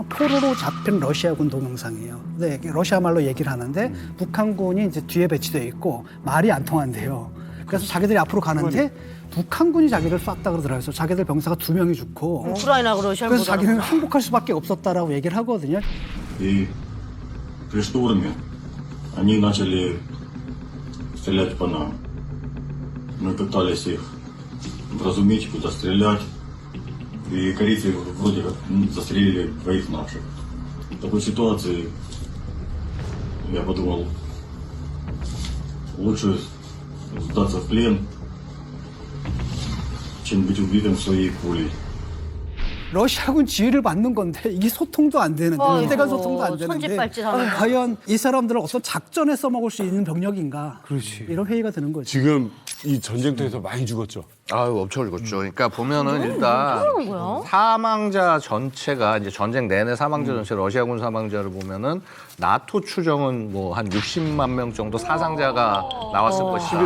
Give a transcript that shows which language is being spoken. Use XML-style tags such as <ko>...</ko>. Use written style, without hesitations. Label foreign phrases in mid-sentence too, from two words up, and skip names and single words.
<ko>포로로 잡힌 러시아군 동영상이에요. 네, 러시아 말로 얘기를 하는데 북한군이 이제 뒤에 배치되어 있고 말이 안 통한대요. 그래서 자기들이 앞으로 가는데 북한군이 자기를 쐈다 그러더라고요. 그래서 자기들 병사가 2명이 죽고 우크라이나 러시아 그래서 자기는 항복할 수밖에 없었다라고 얘기를 하거든요.</ko> <ru>И при штурме они начали стрелять по нам. Мы пытались их вразумить, куда стрелять. И корейцы вроде как застрелили двоих наших. В такой ситуации я подумал, лучше сдаться в плен, чем быть убитым своей пулей.</ru> <ko>러시아군 지휘를 받는 건데 이게 소통도 안 되는데 대간 소통도 안 되는데 과연 이 사람들은 어떤 작전에 써먹을 수 있는 병력인가 이런 회의가 드는 거죠. 지금 이 전쟁터에서 많이 죽었죠. 아유, 엄청 읽었죠. 그러니까 보면은 일단 사망자 전체가 이제 전쟁 내내 사망자 전체 러시아군 사망자를 보면은 나토 추정은 뭐 한 60만 명 정도 사상자가 나왔을 것이다.</ko>